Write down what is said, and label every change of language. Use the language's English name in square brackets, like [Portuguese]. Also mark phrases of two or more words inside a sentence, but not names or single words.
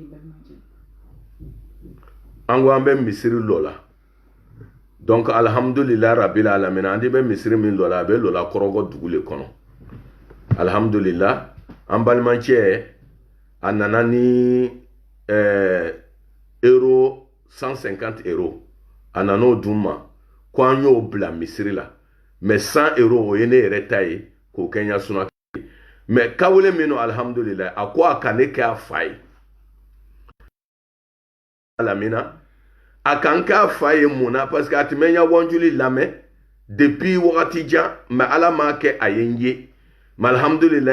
[Bambara] an ko an bɛ misiri lɔ la donc [Arabic] الحمد لله رب العالمين [Bambara] an de bɛ misiri min lɔ la a bɛ lɔ la kɔrɔgɔ dugu le kɔnɔ alhamdulilayi an balimacɛ a nana ni euro 150 euro a nana o dun ma ko an y'o bila misiri la mais 100 euro o ye ne yɛrɛ ta ye k'o kɛ n ya suna mais kawule min no alhamdulilayi a ko a ka ne kɛ a fa ye alamina a kan kɛ a fa ye mun na parce que a tun bɛ n ya wanjuli lamɛn depuis wagati jan mais ala m'a kɛ a ye n ye mais alhamdulilayi